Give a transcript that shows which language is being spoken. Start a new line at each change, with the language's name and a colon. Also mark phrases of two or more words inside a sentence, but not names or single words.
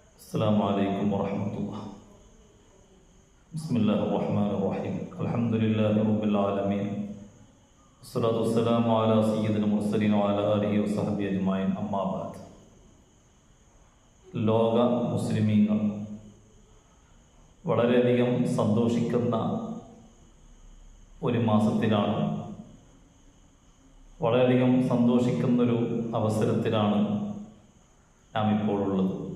Arabic: السلام عليكم ورحمة الله. بسم الله الرحمن الرحيم. الحمد لله رب العالمين. والصلاة والسلام على سيدنا المرسلين وعلى آله وصحبه أجمعين. أما بعد.
Malayalam: ലോക മുസ്ലിമീങ്ങൾ വളരെയധികം സന്തോഷിക്കുന്ന ഒരു മാസത്തിലാണ്, വളരെയധികം സന്തോഷിക്കുന്നൊരു അവസരത്തിലാണ് നാം ഇപ്പോൾ ഉള്ളത്.